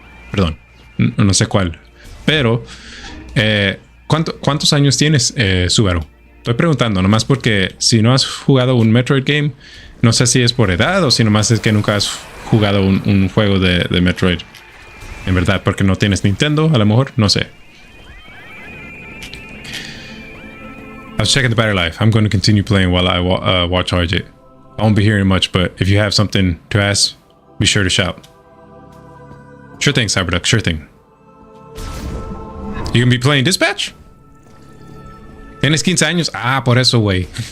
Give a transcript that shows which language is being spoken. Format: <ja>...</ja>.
<es>Perdón, no sé cuál. Pero, ¿cuántos años tienes, Subaru? Estoy preguntando, nomás porque si no has jugado un Metroid game, no sé si es por edad o si nomás es que nunca has jugado un juego de Metroid. En verdad, porque no tienes Nintendo, a lo mejor, no sé.</es> <en>I was checking the battery life. I'm going to continue playing while I watch RJ. I won't be hearing much, but if you have something to ask, be sure to shout. Sure thing, Cyberduck, sure thing. You gonna be playing Dispatch?</en> <es>¿Tienes 15 años? Ah, por eso, güey.</es>